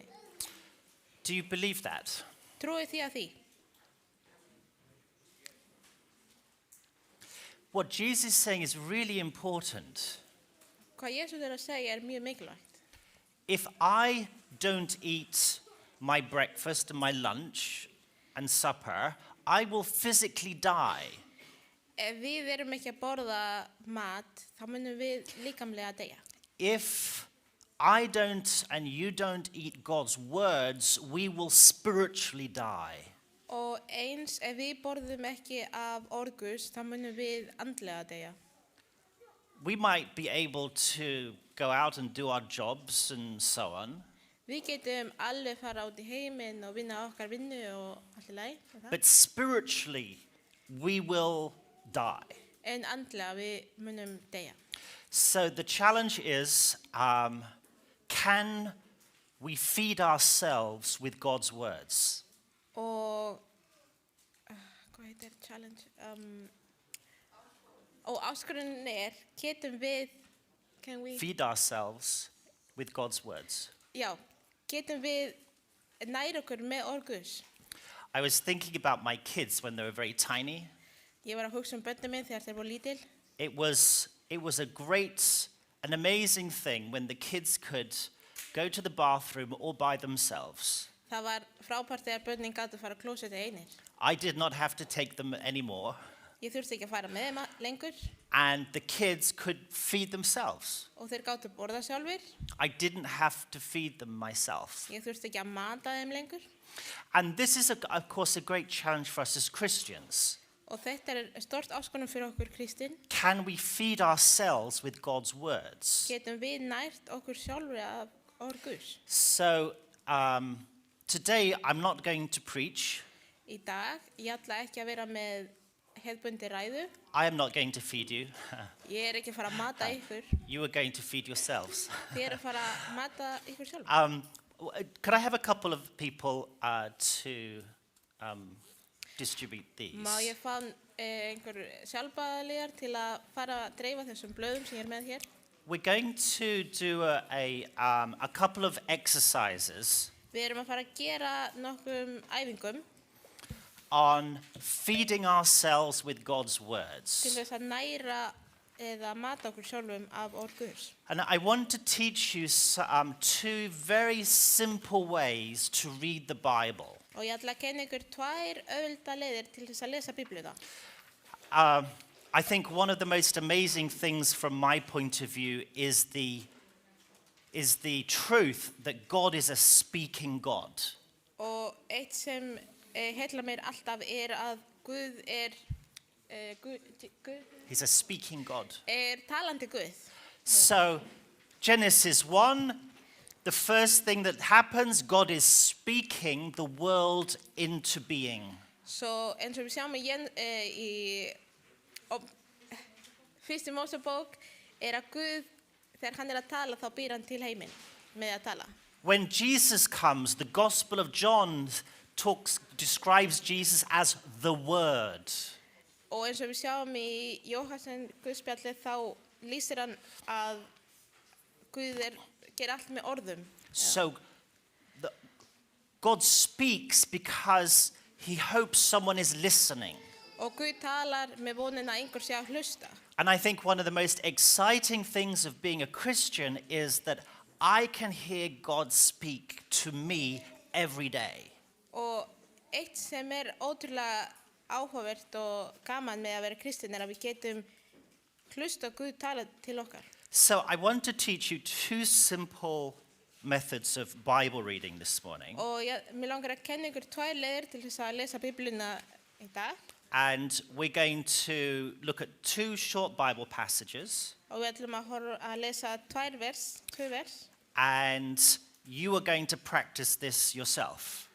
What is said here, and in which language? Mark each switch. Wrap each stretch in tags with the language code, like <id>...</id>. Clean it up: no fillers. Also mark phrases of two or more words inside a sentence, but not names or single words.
<en>Do you believe that?</en> <is>Trúið þið að því?</is> <en>What Jesus is saying is really important.</en> <is>Hvað Jésu að segja mjög mikilvægt.</is> <en>If I don't eat my breakfast and my lunch and supper, I will physically die.</en> <is>Ef við erum ekki að borða mat, þá munum við líkamlega deyja.</is> <en>If I don't and you don't eat God's words, we will spiritually die.</en> <is>Og eins ef við borðum ekki af orð Guðs, þá munum við andlega deyja.</is> <en>We might be able to go out and do our jobs and so on,</en> <is>Við getum alveg fara út í heiminn og vinna okkar vinnu og allt í lagi.</is> <en>but spiritually we will die.</en> <is>En andlega við munum deyja.</is> <en>So the challenge is, can we feed ourselves with God's words?</en> <is>Og hvað heitir challenge? Og áskorunin getum við,</is> <en>can we, Feed ourselves with God's words.</en> <is>já, getum við næra okkur með orð Guðs.</is> <en>I was thinking about my kids when they were very tiny.</en> <is>Ég var að hugsa börnin minn þegar þeir voru lítil.</is> <en>It was an amazing thing when the kids could go to the bathroom all by themselves.</en> <is>Það var frábært þegar börnin gátu fara á klósettið einir.</is> <en>I did not have to take them anymore,</en> <is>Ég þurfti ekki að fara með þeim lengur</is> <en>and the kids could feed themselves.</en> <is>og þeir gátu borða sjálfir.</is> <en>I didn't have to feed them myself.</en> <is>Ég þurfti ekki að mata þeim lengur.</is> <en>And this is, of course, a great challenge for us as Christians.</en> <is>Og þetta stort áskonum fyrir okkur kristin.</is> <en>Can we feed ourselves with God's words?</en> <is>Getum við nært okkur sjálfur af orð Guðs.</is> <en>So today I'm not going to preach.</en> <is>Í dag, ég ætla ekki að vera með hefðbundi ræðu.</is> <en>I am not going to feed you.</en> <is>Ég ekki að fara að mata ykkur.</is> <en>You are going to feed yourselves.</en> <is>Þið að fara að mata ykkur sjálfur.</is> <en>Could I have a couple of people to distribute these?</en> <is>Má ég fá einhver sjálfbæðaliðar til að fara að dreifa þessum blöðum sem ég með hér?</is> <en>We're going to do a couple of exercises</en> <is>Við erum að fara að gera nokkum æfingum</is> <en>on feeding ourselves with God's words.</en> <is>til þess að næra eða mata okkur sjálfum af orð Guðs.</is> <en>And I want to teach you two very simple ways to read the Bible.</en> <is>Og ég ætla að kenna ykkur tvær auðvelda leiðir til þess að lesa Biblíuna.</is> <en>I think one of the most amazing things from my point of view is the truth that God is a speaking God.</en> <is>Og eitt sem heillar mér alltaf að Guð</is> <en>He's a speaking God.</en> <is>Talandi Guð.</is> <en>So Genesis 1, the first thing that happens, God is speaking the world into being.</en> <is>Svo eins og við sjáum í fyrstu Mósebók að Guð, þegar hann að tala, þá býr hann til heiminn með að tala.</is> <en>When Jesus comes, the Gospel of John describes Jesus as the Word.</en> <is>Og eins og við sjáum í Jóhannes Guðspjalli, þá lýsir hann að Guð ger allt með orðum.</is> <en>So God speaks because he hopes someone is listening.</en> <is>Og Guð talar með vonin að einhver sé að hlusta.</is> <en>And I think one of the most exciting things of being a Christian is that I can hear God speak to me every day.</en> <is>Og eitt sem ótrúlega áhugavert og gaman með að vera kristin að við getum hlusta Guð tala til okkar.</is> <en>So I want to teach you two simple methods of Bible reading this morning.</en> <is>Og mér langar að kenna ykkur tvær leiðir til þess að lesa Biblíuna í dag.</is> <en>And we're going to look at two short Bible passages.</en> <is>Og við ætlum að lesa tvö vers.</is> <en>And you are going to practice this yourself.</en>